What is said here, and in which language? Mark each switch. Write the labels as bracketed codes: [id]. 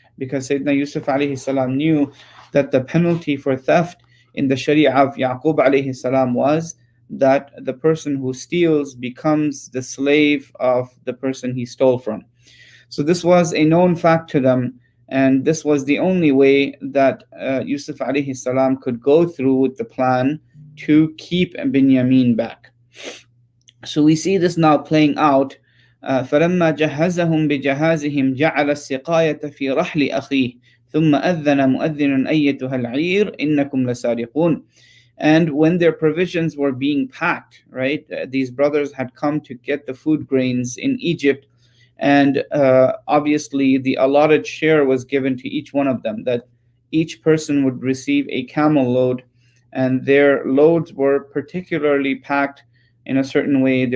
[en] Because Sayyidina Yusuf alayhi salam knew that the penalty for theft in the Sharia of Yaqub alayhi salam was that the person who steals becomes the slave of the person he stole from. So this was a known fact to them, and this was the only way that Yusuf alayhi salam could go through with the plan to keep Binyamin back. So we see this now playing out. [ar] فلما جهزهم بجهازهم جعل السقاية في رحل أخيه ثم أذن مؤذن أيتها العير إنكم لسارقون. [en] And when their provisions were being packed, right, these brothers had come to get the food grains in Egypt, and obviously the allotted share was given to each one of them, that each person would receive a camel load, and their loads were particularly packed in a certain way.